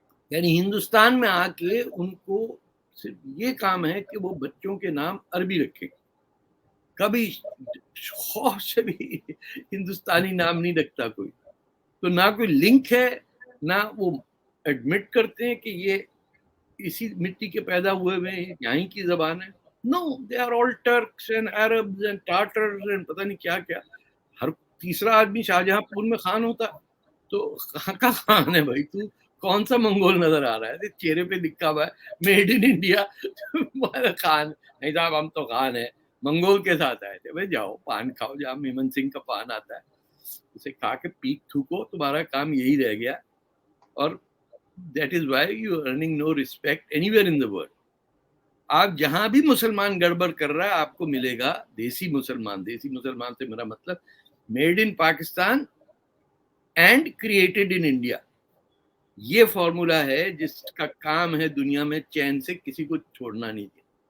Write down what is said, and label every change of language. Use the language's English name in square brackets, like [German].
[Urdu] یعنی ہندوستان میں آ کے ان کو صرف یہ کام ہے کہ وہ بچوں کے نام عربی رکھیں. کبھی خوف سے بھی ہندوستانی نام نہیں رکھتا کوئی. تو نہ کوئی لنک ہے, نہ وہ ایڈمٹ کرتے ہیں کہ یہ اسی مٹی کے پیدا ہوئے ہوئے یہیں کی زبان ہے. [English] No, they are all Turks and Arabs and Tatars and [Urdu] پتہ نہیں کیا کیا. ہر تیسرا آدمی شاہجہاں پور میں خان ہوتا, تو کہاں کا خان ہے بھائی؟ تو کون سا منگول نظر آ رہا ہے؟ چہرے پہ لکھا ہوا ہے میڈ ان انڈیا, خان نہیں صاحب, ہم تو خان ہیں. منگول کے ساتھ آئے تھے. بھائی جاؤ پان کھاؤ, جہاں میمن سنگھ کا پان آتا ہے اسے کھا کے پیک تھوکو, تمہارا کام یہی رہ گیا. [English] اور that is why you are earning no respect anywhere in the world. [Urdu] آپ جہاں بھی مسلمان گڑبڑ کر رہا ہے آپ کو ملے گا دیسی مسلمان. دیسی مسلمان سے میرا مطلب made in Pakistan [English] And created in India. [Urdu] یہ فارمولا ہے جس کا کام ہے دنیا میں چین سے کسی کو چھوڑنا نہیں دیا.